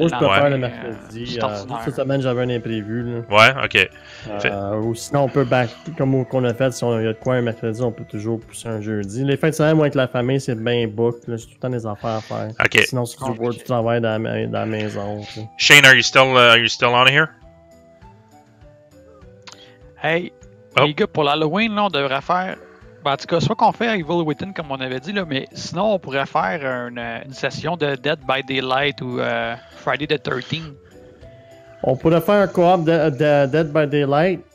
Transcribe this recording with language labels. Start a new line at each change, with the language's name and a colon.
French: le lendemain. Moi, je préfère le mercredi. Cette semaine, j'avais un imprévu. Là. Ouais, ok. Ou sinon, on peut comme qu'on a fait, si on y a de quoi un mercredi, on peut toujours pousser un jeudi. Les fins de semaine, moi, avec la famille, c'est bien book. J'ai tout le temps des affaires à faire. Ok. Sinon, c'est du travail dans la maison. T'sais.
English: Shane, are you still on here?
French: Hey, les gars, pour l'Halloween, là, on devrait faire... Ben, en tout cas, soit qu'on fait Evil Within, comme on avait dit, là, mais sinon, on pourrait faire une session de Dead by Daylight ou Friday the 13th. On pourrait faire un co-op de Dead by Daylight.